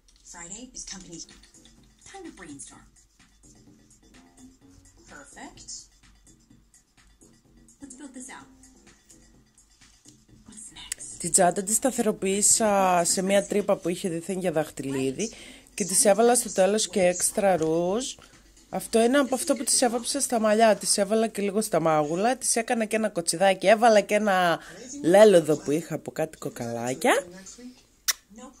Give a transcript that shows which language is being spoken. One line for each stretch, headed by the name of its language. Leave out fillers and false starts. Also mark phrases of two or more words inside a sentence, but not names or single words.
English: Friday is company time to brainstorm. Perfect. Let's build this out. What's next?
Greek: Την τσάντα τη σταθεροποίησα σε μια τρύπα που είχε δίθεν για δαχτυλίδι και της έβαλα στο τέλος και έξτρα ρούζ. Αυτό είναι από αυτό που της έβαψα στα μαλλιά. Της έβαλα και λίγο στα μάγουλα, της έκανα και ένα κοτσιδάκι, έβαλα και ένα λέλοδο που είχα από κάτι κοκαλάκια.